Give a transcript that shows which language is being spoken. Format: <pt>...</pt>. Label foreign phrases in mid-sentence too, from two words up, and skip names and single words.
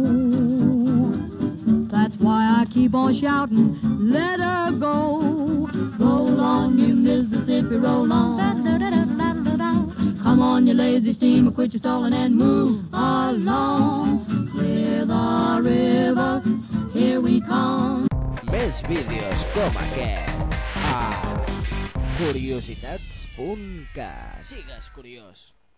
<en>That's why I keep on shouting, let her go. Roll on, you Mississippi, roll on. Come on, you lazy steamer, quit your stalling and move along. Clear the river, here we come.</en> <ca>Més vídeos com aquest a curiositats.cat. Sigues curiós.</ca>